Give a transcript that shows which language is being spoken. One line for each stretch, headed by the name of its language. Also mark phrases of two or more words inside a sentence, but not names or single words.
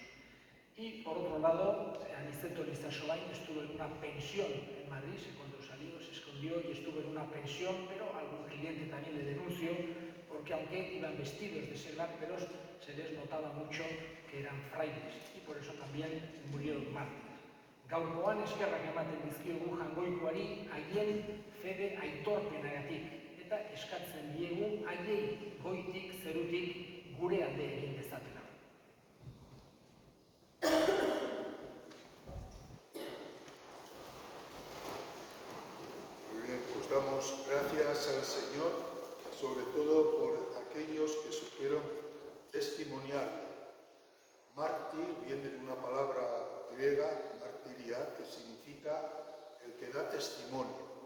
Spanish: Y por otro lado, Aniceto Lizasobain estuvo en una pensión en Madrid, cuando salió se escondió y estuvo en una pensión, pero algún cliente también le denunció, porque aunque iban vestidos de seglar, pero se les notaba mucho que eran frailes, y por eso también murieron mártires.
Basque: Gaurkoan eskerrak ematen dizkiogu Jangoikoari haien fede aitorpenagatik, eta eskatzen diegu haiei goitik zerutik gure alde egin dezatela.
Spanish: Muy bien, pues damos gracias al Señor, sobre todo por aquellos que supieron testimoniar. Mártir viene de una palabra griega, martiria, que significa el que da testimonio.